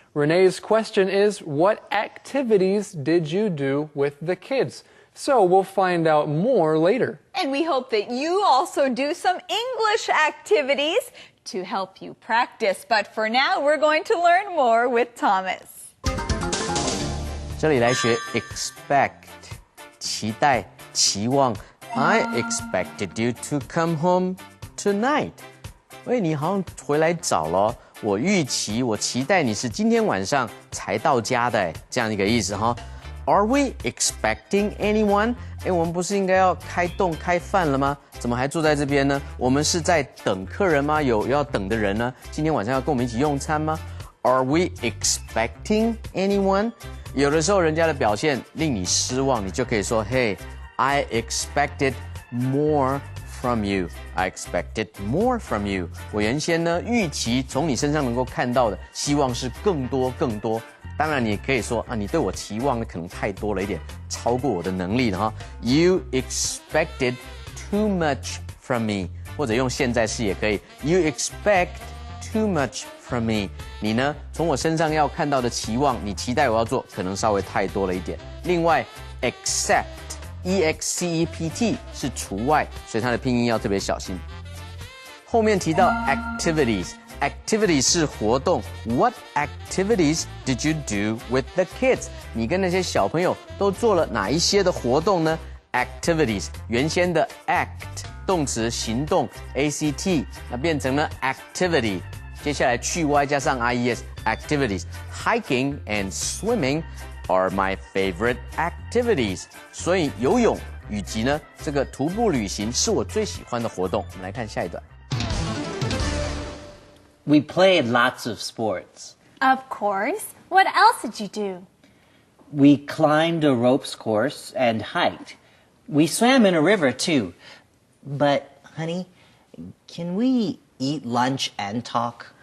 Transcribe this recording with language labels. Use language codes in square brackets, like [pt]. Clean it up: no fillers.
[en] Renee's question is, what activities did you do with the kids? So we'll find out more later. And we hope that you also do some English activities to help you practice. But for now, we're going to learn more with Thomas. [zh] 这里来学 expect 期待期望 [en] I expected you to come home tonight [zh] 喂你好像回来早了我预期我期待你是今天晚上才到家的这样一个意思哈 [en] Are we expecting anyone? [zh] 我们不是应该要开动开饭了吗？怎么还坐在这边呢？我们是在等客人吗？有要等的人呢？今天晚上要跟我们一起用餐吗 ？ [en] Are we expecting anyone? [zh] 有的时候人家的表现令你失望，你就可以说 [en] Hey, I expected more from you. I expected more from you. [zh] 我原先呢预期从你身上能够看到的，希望是更多更多。当然，你也可以说啊，你对我期望的可能太多了一点，超过我的能力了哈。 [en] You expected too much from me， [zh] 或者用现在式也可以。 [en] You expect too much from me。 [zh] 你呢，从我身上要看到的期望，你期待我要做，可能稍微太多了一点。另外 ，except。except 是除外，所以它的拼音要特别小心。后面提到 activities。activity 是活动 ， [en] What activities did you do with the kids？ [zh] 你跟那些小朋友都做了哪一些的活动呢 ？activities 原先的 act 动词行动 act， 那变成了 activity。接下来去 [en] y [zh] 加上 [en] ies activities。 Hiking and swimming are my favorite activities。 [zh] 所以游泳以及呢这个徒步旅行是我最喜欢的活动。我们来看下一段。 [en] We played lots of sports. Of course. What else did you do? We climbed a ropes course and hiked. We swam in a river too. But, honey, can we eat lunch and talk?